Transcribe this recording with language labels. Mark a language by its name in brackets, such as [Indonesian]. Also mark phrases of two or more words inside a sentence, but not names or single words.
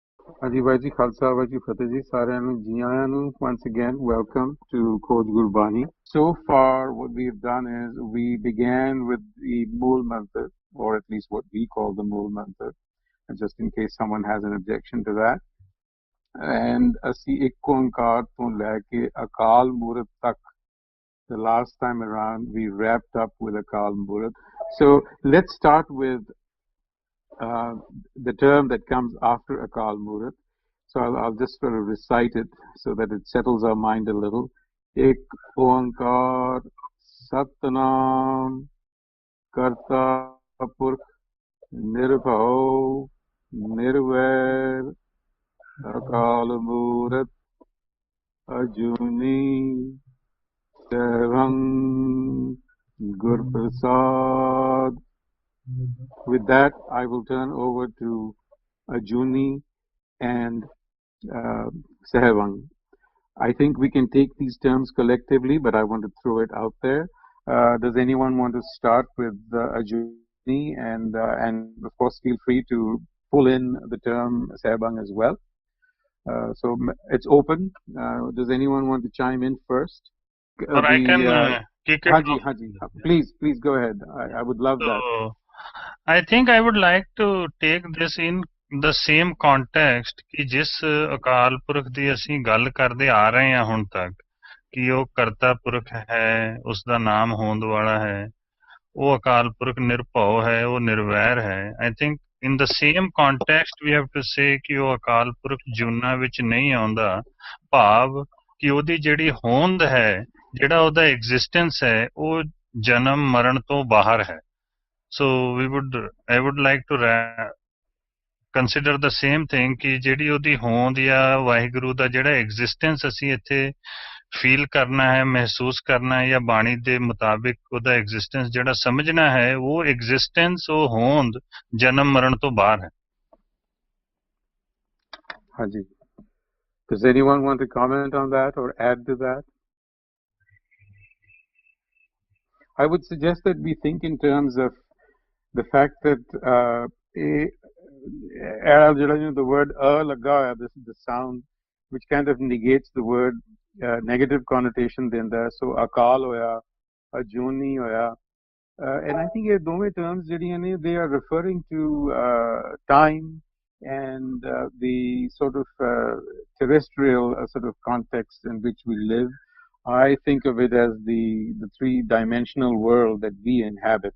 [Punjabi] ਹਾਜੀ ਭਾਜੀ ਖਾਲਸਾ ਭਾਜੀ ਫਤਿਹ ਜੀ ਸਾਰਿਆਂ ਨੂੰ ਜੀ ਆਇਆਂ ਨੂੰ [English] once again welcome to Khoj Gurbani. So far what we've done is we began with the Mool Mantar, or at least what we call the Mool Mantar, just in case someone has an objection to that. [Punjabi] And ਅਸੀਂ ਇੱਕ ਓਂਕਾਰ ਤੋਂ ਲੈ ਕੇ ਅਕਾਲ ਮੂਰਤ ਤੱਕ, [English] the last time around we wrapped up with Akal Murat. So let's start with the term that comes after Akal Murat. So I'll just sort of recite it so that it settles our mind a little. [Punjabi] ਇੱਕ ਓਅੰਕਾਰ ਸਤਿਨਾਮ ਕਰਤਾ ਪੁਰਖ ਨਿਰਭਉ ਨਿਰਵੈਰ ਅਕਾਲ ਮੂਰਤ ਅਜੂਨੀ ਸਰਵੰਗ ਗੁਰ ਪ੍ਰਸਾਦ. [English] With that, I will turn over to ajūnī and Sahivang. I think we can take these terms collectively, but I want to throw it out there. Does anyone want to start with ajūnī, and of course feel free to pull in the term Sahivang as well. So it's open. Does anyone want to chime in first? Or I can kick it Haji, off. Haji, please go ahead. I would love that. So, I think I would like to take this in the same context [Punjabi] ਕਿ ਜਿਸ ਅਕਾਲ ਪੁਰਖ ਦੀ ਅਸੀਂ ਗੱਲ ਕਰਦੇ ਆ ਰਹੇ ਹਾਂ ਹੁਣ ਤੱਕ ਕਿ ਉਹ ਕਰਤਾ ਪੁਰਖ ਹੈ, ਉਸ ਦਾ ਨਾਮ ਹੋਂਦ ਵਾਲਾ ਹੈ, ਉਹ ਅਕਾਲ ਪੁਰਖ ਨਿਰਭਉ ਹੈ, ਉਹ ਨਿਰਵੈਰ ਹੈ. [English] I think in the same context we have to say [Punjabi] ਕਿ ਉਹ ਅਕਾਲ ਪੁਰਖ ਜੂਨਾਂ ਵਿੱਚ ਨਹੀਂ ਆਉਂਦਾ, ਭਾਵ ਕਿ ਉਹਦੀ ਜਿਹੜੀ ਹੋਂਦ ਹੈ, ਜਿਹੜਾ ਉਹਦਾ ਐਗਜ਼ਿਸਟੈਂਸ ਹੈ, ਉਹ ਜਨਮ ਮਰਨ ਤੋਂ ਬਾਹਰ ਹੈ. [English] So I would like to consider the same thing [Punjabi] ਕਿ ਜਿਹੜੀ ਉਹਦੀ ਹੋਂਦ ਜਾਂ ਵਾਹਿਗੁਰੂ ਦਾ ਜਿਹੜਾ ਐਗਜ਼ਿਸਟੈਂਸ ਅਸੀਂ ਇੱਥੇ ਫੀਲ ਕਰਨਾ ਹੈ, ਮਹਿਸੂਸ ਕਰਨਾ ਹੈ, ਜਾਂ ਬਾਣੀ ਦੇ ਮੁਤਾਬਿਕ ਉਹਦਾ ਐਗਜ਼ਿਸਟੈਂਸ ਜਿਹੜਾ ਸਮਝਣਾ ਹੈ, ਉਹ ਐਗਜ਼ਿਸਟੈਂਸ, ਉਹ ਹੋਂਦ ਜਨਮ ਮਰਨ ਤੋਂ ਬਾਹਰ ਹੈ. [English] Haji, does anyone want to comment on that or add to that? I would suggest that we think in terms of the fact that the word laga, this is the sound which kind of negates the word negative connotation denda. [Punjabi] So ਅਕਾਲ ਹੋਇਆ, ਅਜੂਨੀ ਹੋਇਆ, [English] and I think those terms they are referring to time and the sort of terrestrial sort of context in which we live. I think of it as the three-dimensional world that we inhabit.